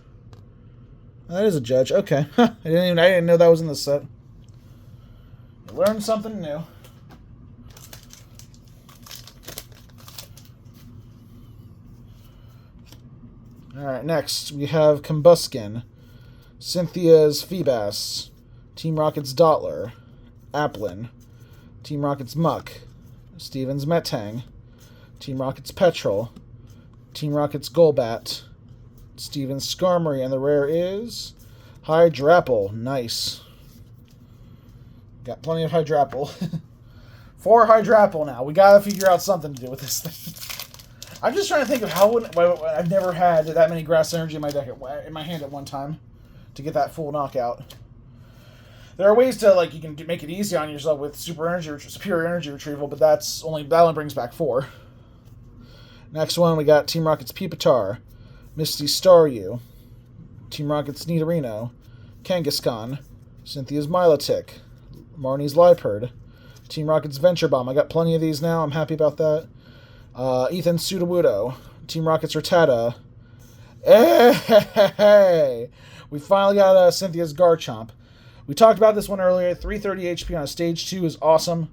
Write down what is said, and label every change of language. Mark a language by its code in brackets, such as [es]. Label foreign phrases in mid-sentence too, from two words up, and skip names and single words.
[en] That is a Judge. Okay. I didn't know that was in the set. You learned something new. Alright, next we have Combuskin, Cynthia's Feebas, Team Rocket's Dottler, Applin. Team Rocket's Muck. Steven's Metang. Team Rocket's Petrol. Team Rocket's Golbat. Steven's Skarmory, and the rare is Hydrapple. Nice. Got plenty of Hydrapple. 4 Hydrapple now. We gotta figure out something to do with this thing. I'm just trying to think of how I've never had that many Grass Energy in my deck in my hand at one time to get that full knockout. There are ways to you can make it easy on yourself with superior energy retrieval, but that only brings back 4. Next one we got Team Rocket's Pupitar, Misty Staryu, Team Rocket's Nidorino, Kangaskhan, Cynthia's Milotic, Marnie's Liepard, Team Rocket's Venture Bomb. I got plenty of these now. I'm happy about that. Ethan's Sudowoodo, Team Rocket's Rattata. Hey! We finally got Cynthia's Garchomp. We talked about this one earlier. 330 HP on a stage 2 is awesome.